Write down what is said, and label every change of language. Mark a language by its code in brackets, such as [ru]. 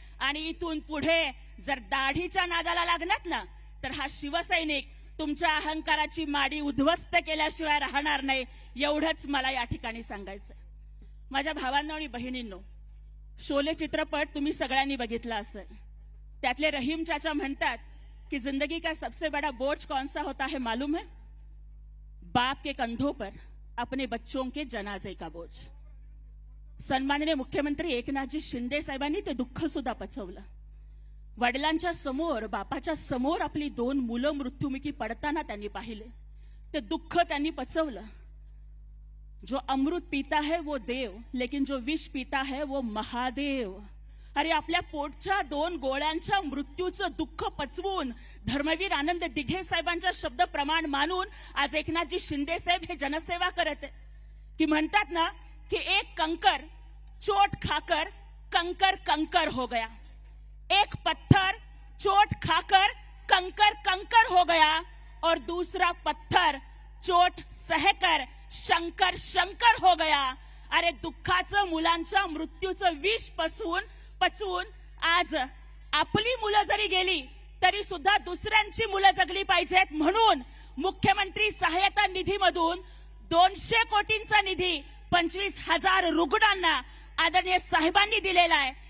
[mr] आणि इथून पुढे जर दाढीच्या नादाला लागणार ना तर हा शिवसैनिक तुमच्या अहंकाराची माडी उद्ध्वस्त केल्याशिवाय राहणार नाही. एवढंच मला या ठिकाणी सांगायचं. माझ्या भावांनो आणि बहिणींनो, शोले चित्रपट तुम्ही सगळ्यांनी बघितला असेल. त्यातले रहीम चाचा म्हणतात [hi] कि जिंदगी का सबसे बड़ा बोझ कौन सा होता है मालूम है? बाप के कंधों पर अपने बच्चों के जनाजे का बोझ. [mr] सन्माननीय मुख्यमंत्री एकनाथजी शिंदे साहेबांनी ते दुःख सुद्धा पचवलं. वडिलांच्या समोर, बापाच्या समोर आपली 2 मुलं मृत्युमुखी पडताना त्यांनी पाहिले. ते दुःख त्यांनी पचवलं. [hi] जो अमृत पीता है वो देव, लेकिन जो विष पीता है वो महादेव. [mr] अरे आपल्या पोटच्या 2 गोळ्यांच्या मृत्यूचं दुःख पचवून धर्मवीर आनंद दिघे साहेबांच्या शब्द प्रमाण मानून आज एकनाथजी शिंदे साहेब हे जनसेवा करत आहे. की म्हणतात ना [hi] कि एक कंकर चोट खाकर कंकर कंकर हो गया, एक पत्थर चोट खाकर कंकर कंकर हो गया और दूसरा पत्थर चोट सहकर शंकर शंकर हो गया. [mr] अरे दुःखाचं मुलांच्या मृत्यूचं विष पचवून आज आपली मुलं जरी गेली तरी सुद्धा दुसऱ्यांची मुलं जगली पाहिजेत म्हणून मुख्यमंत्री सहायता निधीमधून 200 कोटींचा निधी 25,000 रुग्णांना आदरणीय साहेबांनी दिलेला आहे.